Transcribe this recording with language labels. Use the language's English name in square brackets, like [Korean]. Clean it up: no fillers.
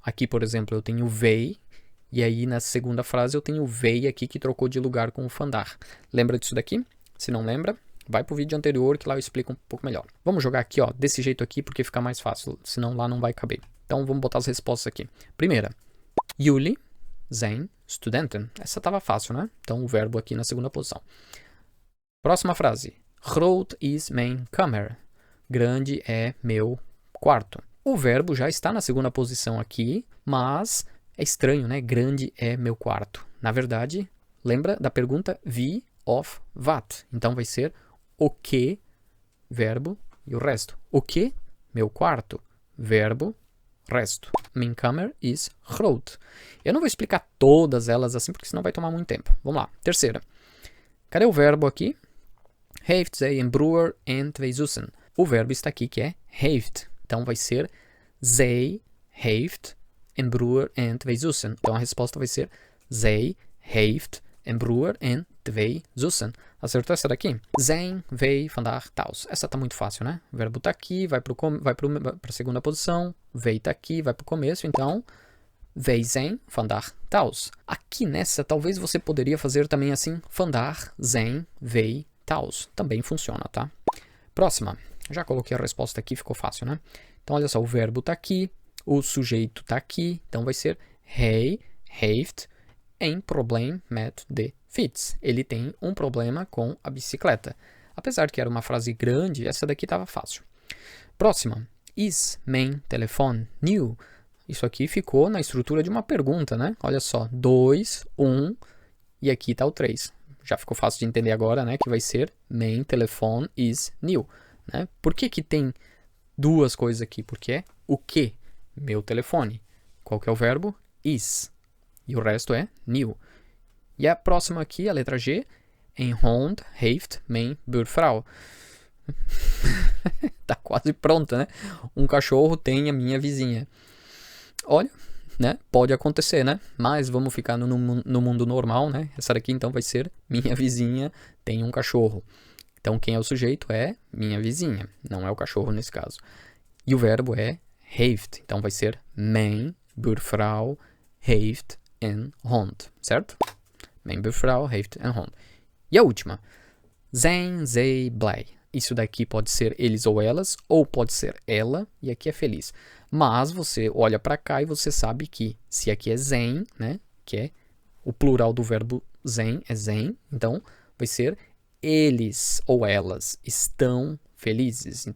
[Portuguese] Aqui, por exemplo, eu tenho wij, e aí na segunda frase eu tenho o wij aqui que trocou de lugar com o vandaag. Lembra disso daqui? Se não lembra, vai pro vídeo anterior que lá eu explico um pouco melhor. Vamos jogar aqui, ó, desse jeito aqui porque fica mais fácil, senão lá não vai caber. Então vamos botar as respostas aqui. Primeira, [Dutch] Jullie zijn studenten. [Portuguese] Essa estava fácil, né? Então o verbo aqui na segunda posição. Próxima frase. [Dutch] Groot is mijn kamer. [Portuguese] Grande é meu quarto. O verbo já está na segunda posição aqui, mas é estranho, né? Grande é meu quarto. Na verdade, lembra da pergunta wie of wat? Então vai ser o que, verbo, e o resto. O que? Meu quarto. Verbo, resto. [Dutch] Mijn kamer is groot. [Portuguese] Eu não vou explicar todas elas assim, porque senão vai tomar muito tempo. Vamos lá. Terceira. Cadê o verbo aqui? [Dutch] Heeft zij een broer en twee zussen. [Portuguese] O verbo está aqui, que é heeft. Então vai ser [Dutch] zij heeft een broer en twee zussen. [Portuguese] Então a resposta vai ser [Dutch] zij heeft een broer en twee zussen. [Portuguese] Acertou essa daqui? [Dutch] Zijn, wij, vandaag, thuis. [Portuguese] Essa tá muito fácil, né? O verbo tá aqui, vai para a segunda posição. Wij tá aqui, vai para o começo. Então, [Dutch] wij zijn vandaag thuis. [Portuguese] Aqui nessa, talvez você poderia fazer também assim. [Dutch] Vandaag zijn wij thuis. [Portuguese] Também funciona, tá? Próxima. Já coloquei a resposta aqui, ficou fácil, né? Então, olha só, o verbo tá aqui, o sujeito tá aqui. Então, vai ser [Dutch] hij heeft een probleem met de fiets. [Portuguese] Ele tem um problema com a bicicleta. Apesar que era uma frase grande, essa daqui estava fácil. Próxima. [Dutch] Is mijn telefoon nieuw? [Portuguese] Isso aqui ficou na estrutura de uma pergunta, né? Olha só. 2, 1 e aqui está o 3. Já ficou fácil de entender agora, né? Que vai ser [Dutch] mijn telefoon is nieuw. [Portuguese] Né? Por que que tem duas coisas aqui? Porque é o que? Meu telefone. Qual que é o verbo? Is. E o resto é nieuw. E a próxima aqui, a letra G. [Dutch] Een hond heeft mijn buurvrouw. [Portuguese] Tá quase pronta, né? Um cachorro tem a minha vizinha. Olha, né? Pode acontecer, né? Mas vamos ficar no mundo normal, né? Essa daqui então vai ser minha vizinha tem um cachorro. Então quem é o sujeito é minha vizinha. Não é o cachorro nesse caso. E o verbo é heeft. Então vai ser [Dutch] mijn buurvrouw heeft een hond, [Portuguese] certo? [Dutch] Mijn buurvrouw heeft een hond. [Portuguese] E a última. [Dutch] Zijn zij blij? [Portuguese] Isso daqui pode ser eles ou elas, ou pode ser ela, e aqui é feliz. Mas você olha para cá e você sabe que se aqui é zijn, né, que é o plural do verbo zijn, é zijn, então vai ser eles ou elas estão felizes.